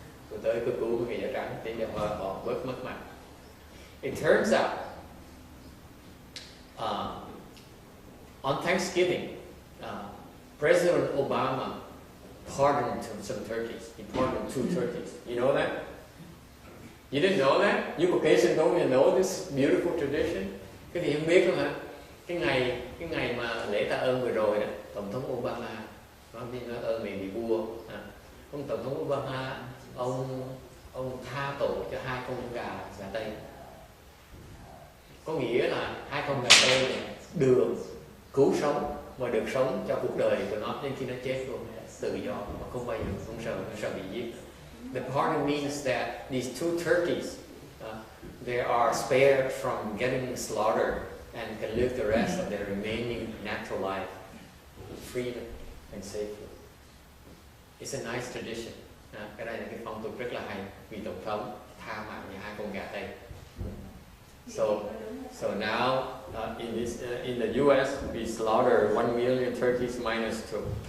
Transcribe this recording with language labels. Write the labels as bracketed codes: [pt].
[vi] Tôi tới cứu người da trắng để cho họ bớt mất mặt. [en] It turns out, on Thanksgiving, President Obama pardoned some turkeys. He pardoned 2 turkeys. You know that? You didn't know that? You Caucasian don't even know this beautiful tradition? [vi] Cái gì không biết không hả? Cái ngày mà lễ tạ ơn vừa rồi đó, Tổng thống Obama nói ơn mình bị vua. Ông Tổng thống Obama, ông tha tội cho 2 con gà Tây. Có nghĩa là 2 con gà Tây này được cứu sống và được sống cho cuộc đời của nó đến khi nó chết luôn, tự do mà không bao giờ không sợ bị giết. [en] The pardon means that these 2 turkeys they are spared from getting slaughtered and can live the rest of their remaining natural life in freedom and safety. It's a nice tradition. [vi] Cái đây là cái phong tục rất là hay, vì tổng thống tha mạng cho 2 con gà Tây. [en] So now in the U.S. we slaughter 1 million turkeys minus 2.